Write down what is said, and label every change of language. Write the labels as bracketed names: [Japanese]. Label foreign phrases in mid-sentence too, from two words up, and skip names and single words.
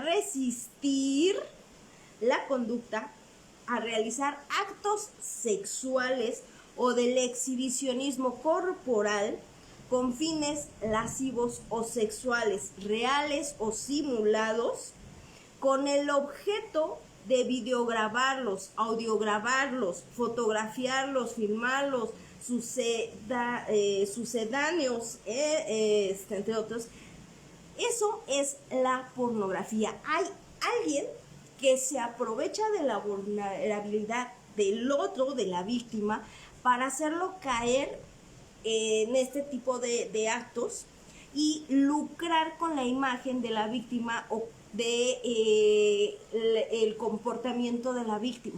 [Spanish] resistir la conducta, a realizar actos sexuales o del exhibicionismo corporal con fines lascivos o sexuales, reales o simulados, con el objeto de videograbarlos, audiograbarlos, fotografiarlos, filmarlos, sucedáneos, entre otros. Eso es la pornografía. Hay alguien que se aprovecha de la vulnerabilidad del otro, de la víctima, para hacerlo caer en este tipo de actos y lucrar con la imagen de la víctima o de el comportamiento de la víctima.